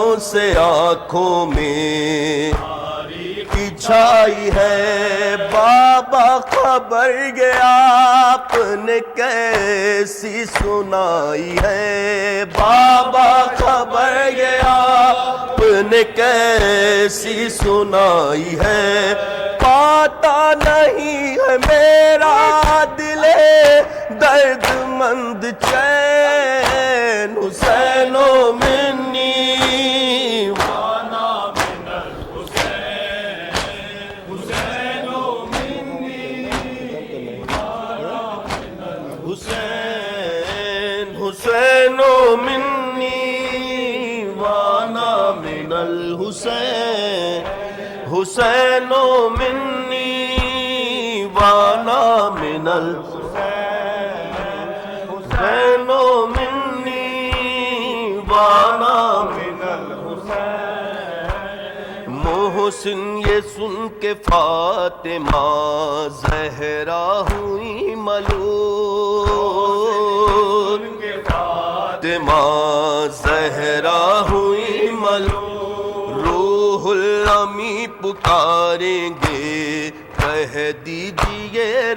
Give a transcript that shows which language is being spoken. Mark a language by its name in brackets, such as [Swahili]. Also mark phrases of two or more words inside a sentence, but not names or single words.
[Urdu] سے آنکھوں میں تاریکی چھائی ہے بابا خبر گیا آپ نے کیسی سنائی ہے بابا خبر گیا آپ نے کیسی سنائی ہے پاتا نہیں ہے میرا دل درد مند چین [Arabic] حسین و منی وانا من الحسین حسین و منی حسین حسین و منی وانا من الحسین حسین و منی وانا من الحسین و منی وانا من [Urdu] الحسین محسن یہ سن کے فاطمہ زہرا ہوئی ملول فاطمہ زہرا ہوئی ملول روح الامی پکاریں گے کہہ دیجئے